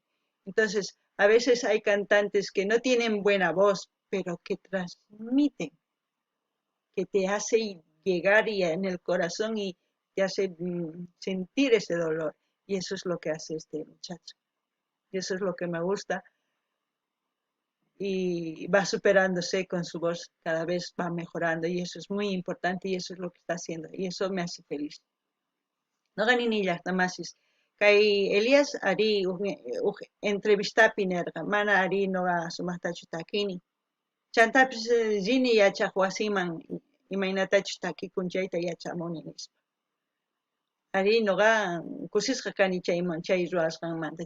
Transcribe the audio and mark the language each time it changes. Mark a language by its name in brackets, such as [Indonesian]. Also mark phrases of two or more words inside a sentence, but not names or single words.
[Spanish] Entonces, a veces hay cantantes que no tienen buena voz, pero que transmiten, que te hace llegar y en el corazón y te hace sentir ese dolor. Y eso es lo que hace este muchacho. Y eso es lo que me gusta. Y va superándose con su voz, cada vez va mejorando. Y eso es muy importante y eso es lo que está haciendo. Y eso me hace feliz. [Quechua] No ganini llaqtamasis. Kay Elias ari entrevistapi nirqa mana ari noqa sumaqtachu takini. Chantapis rini yachaq wasiman imaynatachus takikunchayta yachamuni nispa. Ari noqa kusisqa kani chay ruwasqanmanta.